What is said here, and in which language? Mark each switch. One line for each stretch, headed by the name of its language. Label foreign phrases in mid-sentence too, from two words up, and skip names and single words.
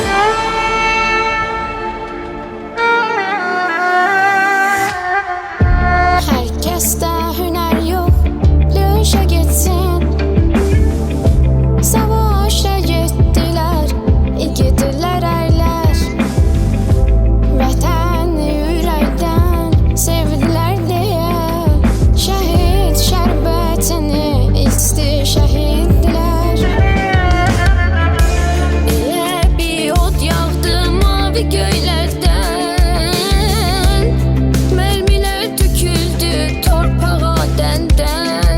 Turkish: Herkeste hüner yok, dövüşe gitsin. Savaşa gittiler, igidirler erler.
Azerbaijani: Vətəni ürəkdən sevdilər deyə şəhid şərbətini içdi şəhidlər. Elə bir od yağdı mavi göylərdən, mərmilər töküldü torpağa dəndən.